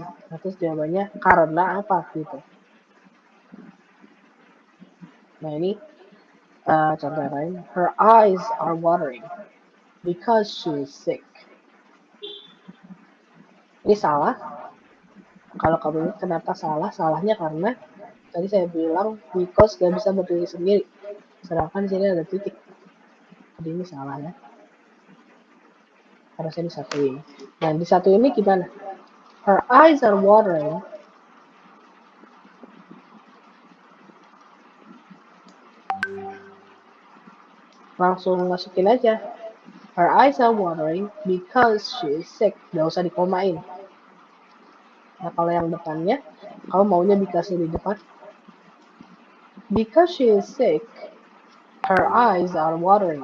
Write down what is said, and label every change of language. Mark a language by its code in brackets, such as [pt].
[id] Nah, terus jawabannya karena apa gitu. Nah ini contoh lain, [en] her eyes are watering because she is sick. [id] Ini salah. Kalau kamu ingat kenapa salah? Salahnya karena tadi saya bilang because gak bisa berdiri sendiri, sedangkan di sini ada titik. Jadi ini salah ya. Harusnya disatuin. Nah disatuin ini gimana? [en] Her eyes are watering. [id] Langsung masukin aja. [en] Her eyes are watering because she is sick. [id] Gak usah dikomain. Nah, kalau yang depannya, kamu maunya because di depan. [en] Because she is sick, her eyes are watering.